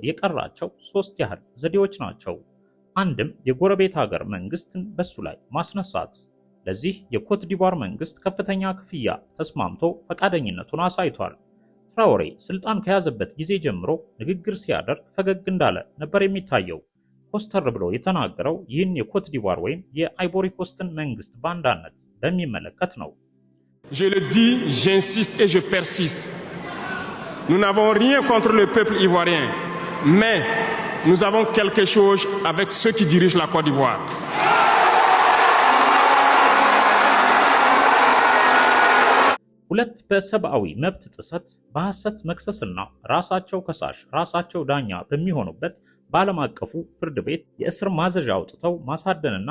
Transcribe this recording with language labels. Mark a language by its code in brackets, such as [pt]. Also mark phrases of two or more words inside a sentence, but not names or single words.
[am] የቀራቸው 3 ያህል ዘዴዎች ናቸው። አንድም የጎረቤት ሀገር መንግስትን በሱ ላይ ማስነሳት። ለዚህ የኮት ዲቯር መንግስት ከፍተኛ ክፍያ ተስማምቶ ፈቃደኝነቱን አሳይቷል። ትራኦሬ ስልጣን ከያዘበት ጊዜ ጀምሮ ንግግር ሲያደርግ ፈገግ እንዳለ ነበር የሚታየው። ኮስተር ብሎ የተናገረው ይህን የኮት ዲቯር ወይም የአይቮሪ ኮስትን መንግስት ባንዳነት በሚመለከት ነው። [fr] Je le dis, j'insiste et je persiste. Nous n'avons rien contre le peuple ivoirien, mais nous avons quelque chose avec ceux qui dirigent la Côte d'Ivoire. [am] ሁለት በሰብአዊ መብት ጥሰት በሐሰት መክሰስና ራሳቸው ከሳሽ ራሳቸው ዳኛ በሚሆኑበት በዓለም አቀፉ ፍርድ ቤት የእስር ማዘዣ አውጥተው ማሳደንና